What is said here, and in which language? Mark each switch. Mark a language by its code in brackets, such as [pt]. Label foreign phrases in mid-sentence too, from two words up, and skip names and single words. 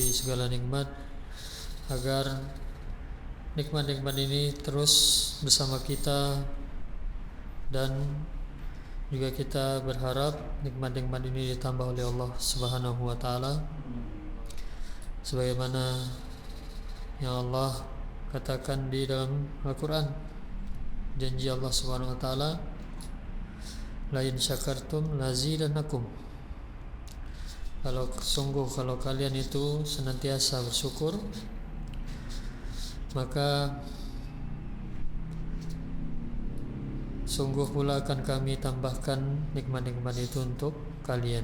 [id] segala nikmat, agar nikmat-nikmat ini terus bersama kita, dan juga kita berharap nikmat-nikmat ini ditambah oleh Allah [ar] سبحانه وتعالى, [id] sebagaimana yang Allah katakan di dalam Al-Quran. Janji Allah [ar] سبحانه وتعالى, لئن شكرتم لأزيدنكم. [id] Kalau kalian itu senantiasa bersyukur, maka sungguh pula akan kami tambahkan nikmat-nikmat itu untuk kalian.